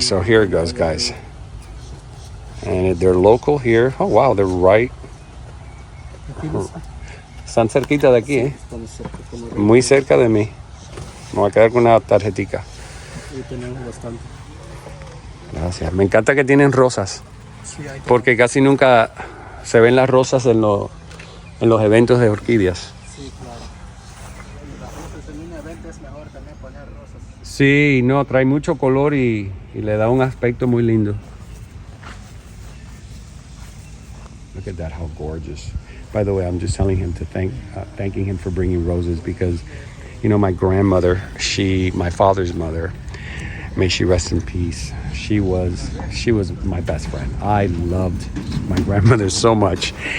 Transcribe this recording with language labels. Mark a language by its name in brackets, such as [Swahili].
[English] So here it goes, guys. And they're local here. Oh, wow, they're right [Spanish] Aquí no sé. Están cerquita de aquí, ¿eh? Estamos cerca, como Muy cerca de mí. Me voy a quedar con una tarjetica. y tenemos bastante. Gracias. Me encanta que tienen rosas, Sí, hay porque casi nunca se ven las rosas en los eventos de orquídeas. Sí, claro. Las rosas en un evento es mejor también poner rosas. Sí, no, trae mucho color y le da un aspecto muy lindo. [English] Look at that, how gorgeous. By the way, I'm just telling him to thanking him for bringing roses because, you know, my grandmother, my father's mother, may she rest in peace. She was my best friend. I loved my grandmother so much.